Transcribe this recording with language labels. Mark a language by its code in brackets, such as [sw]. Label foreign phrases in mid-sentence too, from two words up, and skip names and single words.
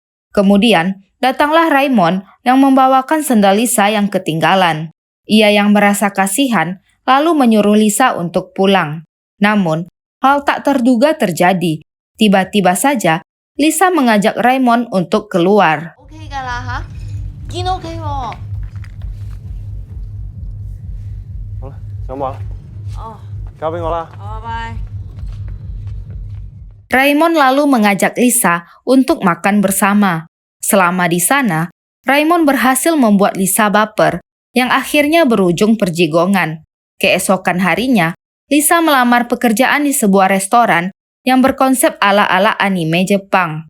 [id] Kemudian, datanglah Raymond yang membawakan sendal Lisa yang ketinggalan. Ia yang merasa kasihan lalu menyuruh Lisa untuk pulang. Namun, hal tak terduga terjadi. Tiba-tiba saja, Lisa mengajak Raymond untuk keluar. [yue] OK 㗎啦嚇，見 OK 喎。好啦，上網啦，哦，交俾我啦。好，拜。 [id] Raymond lalu mengajak Lisa untuk makan bersama. Selama di sana, Raymond berhasil membuat Lisa baper, yang akhirnya berujung perjigongan. Keesokan harinya, Lisa melamar pekerjaan di sebuah restoran yang berkonsep ala-ala anime Jepang.